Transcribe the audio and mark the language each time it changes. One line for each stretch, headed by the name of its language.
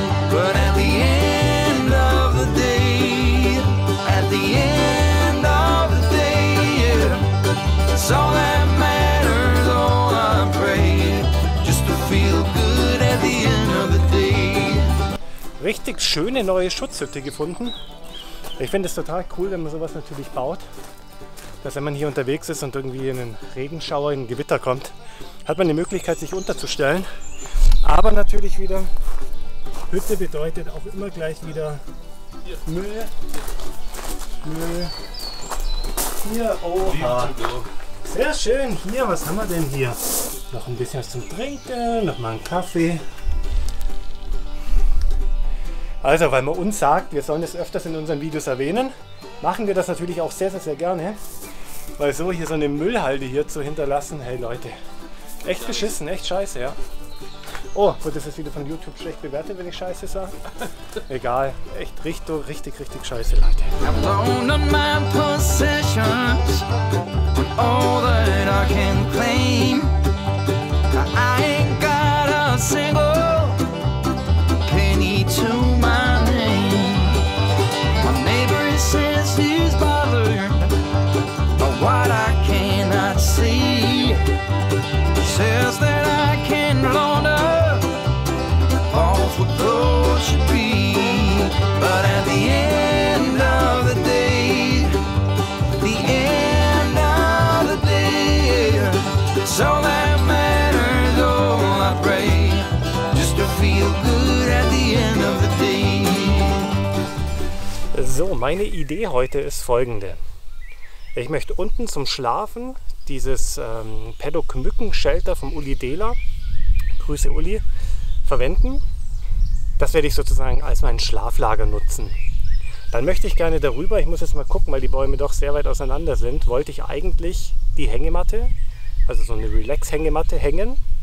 English: But at the end of the day, at the end of the day, it's all that matters, all I pray, just to feel good at the end of the day.
German: Richtig schöne neue Schutzhütte gefunden. Ich finde es total cool, wenn man sowas natürlich baut, dass wenn man hier unterwegs ist und irgendwie in einen Regenschauer, in ein Gewitter kommt, hat man die Möglichkeit, sich unterzustellen. Aber natürlich wieder, Hütte bedeutet auch immer gleich wieder Müll. Hier, oha. Sehr schön. Hier, was haben wir denn hier? Noch ein bisschen was zum Trinken, noch mal einen Kaffee. Also, weil man uns sagt, wir sollen es öfters in unseren Videos erwähnen, machen wir das natürlich auch sehr, sehr, sehr gerne. Weil so hier so eine Müllhalde hier zu hinterlassen, hey Leute, echt beschissen, echt scheiße, ja. Oh, wird das jetzt wieder von YouTube schlecht bewertet, wenn ich scheiße sage? Egal, echt richtig scheiße, Leute.
English: Abandoned my possessions, all that I can claim. I ain't got a single penny to my name. My neighbor says he's bothered by what I cannot see. He says that I can launder off what clothes should be. But at the end of the day, the end of the day, it's all that matters, all I pray, just to feel good at the end of the day.
German: So, meine Idee heute ist folgende. Ich möchte unten zum Schlafen dieses Paddock-Mücken-Shelter vom Uli Dehler, Grüße Uli, verwenden. Das werde ich sozusagen als mein Schlaflager nutzen. Dann möchte ich gerne darüber, ich muss jetzt mal gucken, weil die Bäume doch sehr weit auseinander sind, wollte ich eigentlich die Hängematte, also so eine Relax-Hängematte hängen.